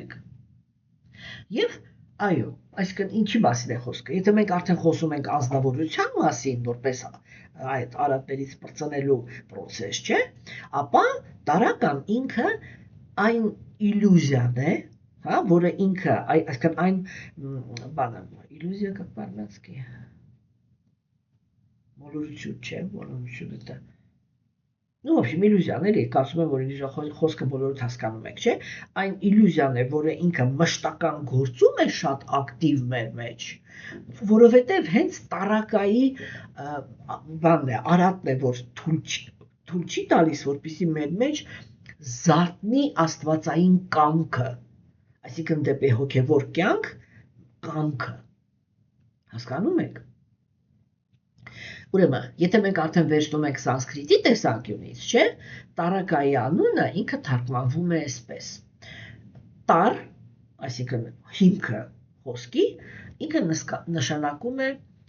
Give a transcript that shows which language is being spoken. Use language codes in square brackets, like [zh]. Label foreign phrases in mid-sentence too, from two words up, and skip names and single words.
[hy] եք, եւ այո, այսինքն ինչի մասին է խոսքը, եթե մենք արդեն խոսում ենք ազնվորության մասին, որպես այդ արատներից բրծնելու process, չէ, ապա տարական ինքը այն իլյուզիան է, հա, որը ինքը, այսինքն այն բանը, իլյուզիա [ru] как по-армянски, [hy] մոլորություն, չէ, մոլորություն [ru] это Ну, в общем, [hy] իլյուզիան էլի, կարծում եմ, որ խոսքը բոլորդ հասկանում եք, չէ, այն իլյուզիան է, որը ինքը մշտական գործում է շատ ակտիվ մեր մեջ, որովհետև հենց տարակայի բանն է, արատն է, որ թույլ չի տալիս, որպեսզի մեր մեջ զարթնի աստվածային կամքը, այսինքն դեպի հոգևոր կյանք կամքը, հասկանում եք։ Ուրեմն, եթե մենք արդեն վերցնում ենք սանսկրիտի տեսանկյունից, չէ, տարակայի անունը ինքը թարգմանվում է այսպես։ Տար, այսինքն հիմքը խոսքի, ինքը նշանակում է